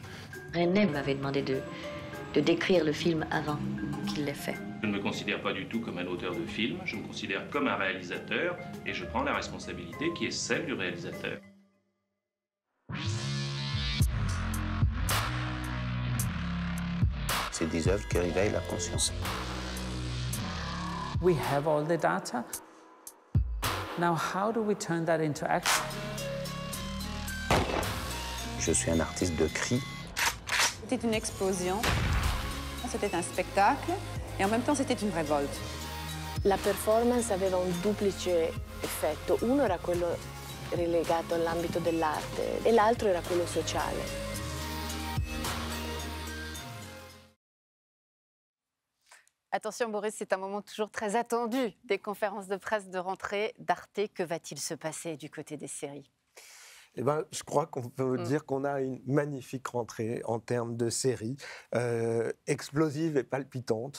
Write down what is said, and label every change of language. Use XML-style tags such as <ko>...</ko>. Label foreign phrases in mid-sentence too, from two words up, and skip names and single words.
<fr>René m'avait demandé de décrire le film avant qu'il l'ait fait. Je ne me considère pas du tout comme un auteur de film, je me considère comme un réalisateur et je prends la responsabilité qui est celle du réalisateur. C'est des œuvres qui réveillent la conscience.</fr> <en>We have all the data. Now, how do we turn that into action?</en> <fr>Je suis un artiste de cris. C'était une explosion, c'était un spectacle e en même temps c'était une révolte.</fr> <it>La performance aveva un duplice effetto. Uno era quello relegato all'ambito dell'arte e l'altro era quello sociale.</it> <fr>Attention Boris, c'est un moment toujours très attendu des conférences de presse de rentrée d'Arte. Que va-t-il se passer du côté des séries ? Eh ben, je crois qu'on peut dire qu'on a une magnifique rentrée en termes de séries, explosive et palpitante.</fr>